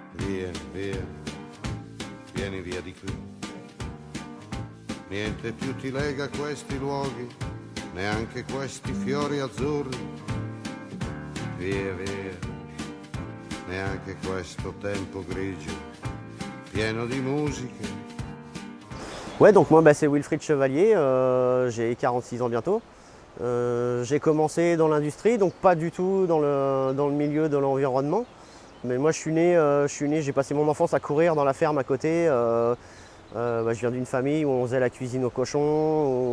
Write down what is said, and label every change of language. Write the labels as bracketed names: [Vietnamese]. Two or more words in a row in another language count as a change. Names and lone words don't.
[Italian] Vieni via, vieni via di qui. Niente più ti lega questi luoghi, neanche questi fiori azzurri. Via, via, neanche questo tempo grigio, pieno di musiche. [French] Ouais, donc moi c'est Wilfried Chevalier, j'ai 46 ans bientôt. J'ai commencé dans l'industrie, donc pas du tout dans le milieu de l'environnement. Mais moi je suis né, j'ai passé mon enfance à courir dans la ferme à côté. Je viens d'une famille où on faisait la cuisine aux cochons.